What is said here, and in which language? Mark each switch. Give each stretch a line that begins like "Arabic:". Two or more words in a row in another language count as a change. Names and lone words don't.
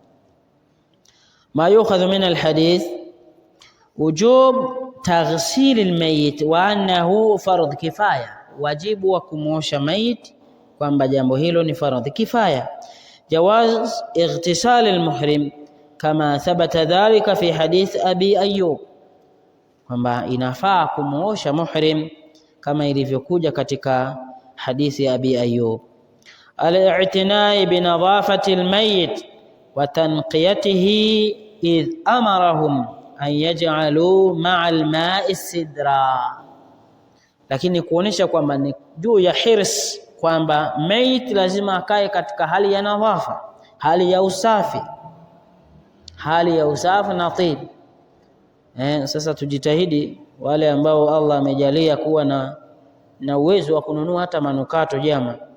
Arabic: ما يؤخذ من الحديث وجوب تغسيل الميت وأنه فرض كفاية,
Swahili: wajibu wa kumosha mayit, kwamba jambo hilo ni
Arabic: فرض كفاية. جواز اغتسال المحرم كما ثبت ذلك في حديث أبي أيوب,
Swahili: kwamba inafaa kumosha muhrim kama ilivyokuja katika hadithi ya Abi Ayyub.
Arabic: الاعتناء بنظافة الميت وتنقيته إذ أمرهم أن يجعلوا مع الماء سدرا,
Swahili: lakini kuonesha kwamba ni juu ya hirs, kwamba mayit lazima akae katika hali ya nadhafa, hali ya usafi na tib. Sasa tujitahidi, wale ambao Allah amejalia kuwa na uwezo wa kununua hata manukato jama.